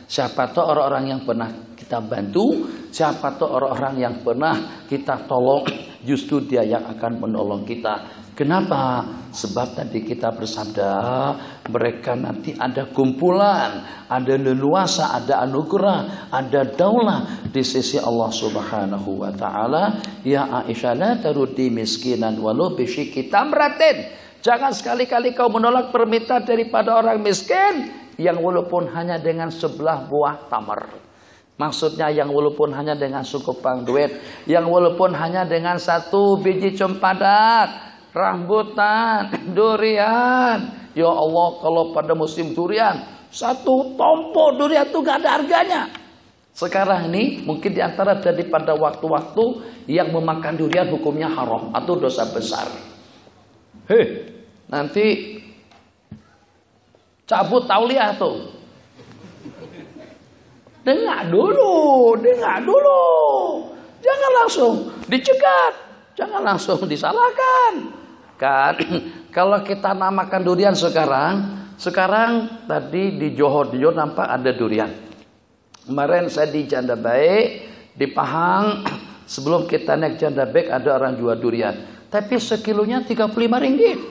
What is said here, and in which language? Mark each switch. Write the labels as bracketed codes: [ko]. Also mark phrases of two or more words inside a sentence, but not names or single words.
[ms] Siapa tahu orang-orang yang pernah kita bantu, siapa tahu orang-orang yang pernah kita tolong, justru dia yang akan menolong kita. Kenapa? Sebab tadi kita bersabda, mereka nanti ada kumpulan, ada leluasa, ada anugerah, ada daulah di sisi Allah [ar] سبحانه وتعالى. يا عائشة, لا تردي مسكينا ولو بشق تمرة. [ms] Jangan sekali-kali kau menolak permintaan daripada orang miskin yang walaupun hanya dengan sebelah buah tamar. Maksudnya yang walaupun hanya dengan sekupang duit, yang walaupun hanya dengan 1 biji cempedak, rambutan, durian. Ya Allah, kalau pada musim durian, 1 tompo durian itu gak ada harganya. Sekarang ini mungkin diantara daripada waktu-waktu yang memakan durian hukumnya haram atau dosa besar. Nanti cabut tauliah tuh. Dengar dulu. Jangan langsung dicegat, jangan langsung disalahkan. Kan kalau kita namakan durian sekarang tadi di Johor nampak ada durian. Kemarin saya di Janda Baik, di Pahang, sebelum kita naik Janda Baik ada orang jual durian. Tapi sekilonya Rp35.